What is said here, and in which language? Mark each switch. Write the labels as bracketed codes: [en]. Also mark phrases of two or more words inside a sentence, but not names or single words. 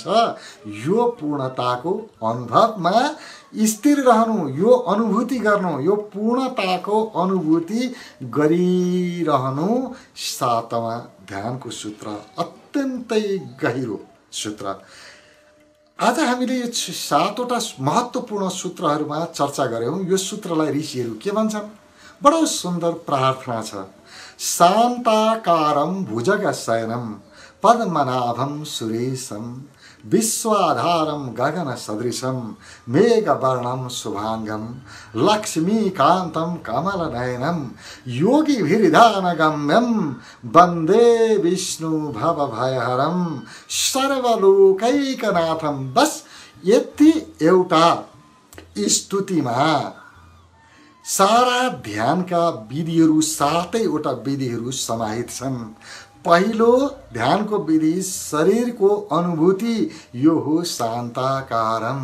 [ne] यो पूर्णताको अनुभवमा स्थिर रहनु, यो अनुभूति गर्नु, यो पूर्णताको अनुभूति गरिरहनु 7वां ध्यानको सूत्र, अत्यन्तै गहिरो सूत्र। आज हामीले यो 7वटा महत्त्वपूर्ण सूत्रहरूमा चर्चा गऱ्यौँ। यो सूत्रलाई ऋषिहरू के भन्छन्? बडो सुन्दर प्रार्थना छ। [sa] शान्ताकारं भुजगशयनं पद्मनाभं सुरेशं विश्वाधारं गगनसदृशं मेघवर्णं शुभांगं लक्ष्मीकान्तं कमलनयनं योगिभिर्ध्यानगम्यं वन्दे विष्णु भवभयहरं सर्वलोकैकनाथं। [ne] बस यति एउटा स्तुतिमा सारा ध्यानका विधिहरू, 7वटा विधिहरू समाहित छन्। पहिलो ध्यानको विधि शरीरको अनुभूति, यो हो शान्ताकारम।